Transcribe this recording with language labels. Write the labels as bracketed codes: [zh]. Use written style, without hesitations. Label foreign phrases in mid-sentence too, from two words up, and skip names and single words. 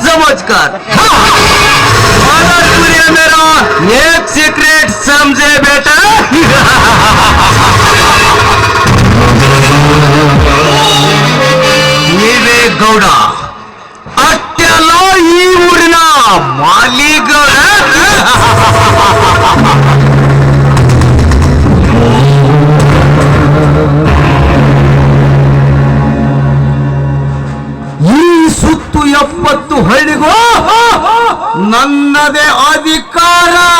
[hi] रोज कर। और तुझे मेरा एक सीक्रेट समझे बेटा? [kn] ನೀವೇ ಗೌಡ ಅಷ್ಟೆಲ್ಲ ಈ ಊರಿನ ಮಾಲೀಗೌಡ. ಈ ಸುತ್ತು 70 ಹಳ್ಳಿಗೂ ನನ್ನದೇ ಅಧಿಕಾರ.